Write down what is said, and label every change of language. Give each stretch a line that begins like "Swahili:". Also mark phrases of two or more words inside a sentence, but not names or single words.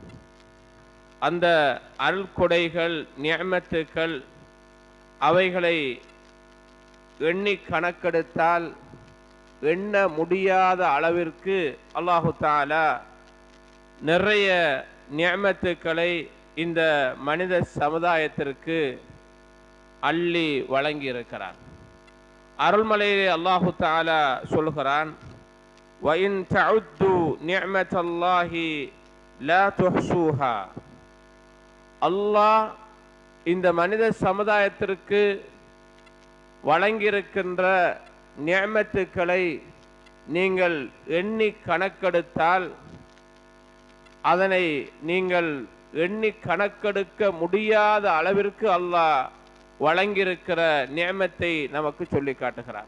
Tamil: அந்த அருள் கொடைகள், நிஅமத்துக்கள், அவைகளை எண்ணி கணக்கெடுத்தால் எண்ண முடியாத அளவிற்கு
Arabic: الله تعالى
Tamil: நிறைய நிஅமத்துக்களை இந்த மனித சமுதாயத்திற்கு அள்ளி வழங்கி இருக்கிறார். அருள்மலையிலே
Arabic: الله تعالى
Tamil: சொல்கிறான்,
Arabic: وَإِن تَعُدُّوا نِعْمَةَ اللَّهِ لَا تُحْصُوهَا.
Tamil: அல்லாஹ் இந்த மனித சமுதாயத்திற்கு வழங்கியிருக்கின்ற நிஅமத்துக்களை நீங்கள் எண்ணி கணக்கெடுத்தால் அதனை நீங்கள் எண்ணி கணக்கெடுக்க முடியாத அளவிற்கு அல்லாஹ் வழங்கியிருக்கிற நிஅமத்தை நமக்கு சொல்லி காட்டுகிறார்.